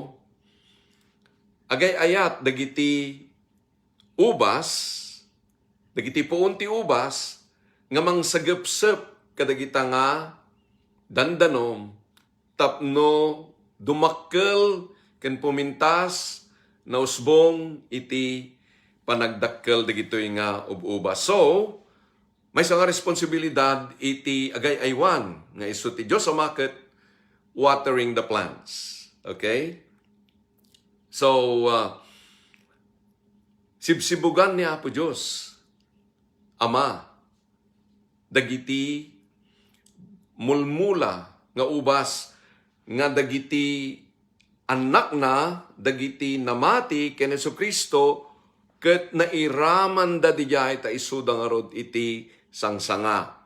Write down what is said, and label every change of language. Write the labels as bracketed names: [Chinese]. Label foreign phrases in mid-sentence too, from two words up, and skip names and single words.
[Iloko] agay ayat dagiti ubas dagiti puon ti ubas nga mangsagepsep kadagita nga dandanom tapno dumakkel ken pumintas na usbong iti panagdakkel dagitoy nga ubas. So, may nga responsibilidad iti agay aywan nga isu ti Dios Ama ket [English] watering the plants. [Iloko] Okay? So, sibsibugan ni Apo Dios Ama dagiti mulmula nga ubas nga dagiti anak na dagiti namati ken Jesucristo ket nairaman da dijay ta isuda nga rod iti sangsanga.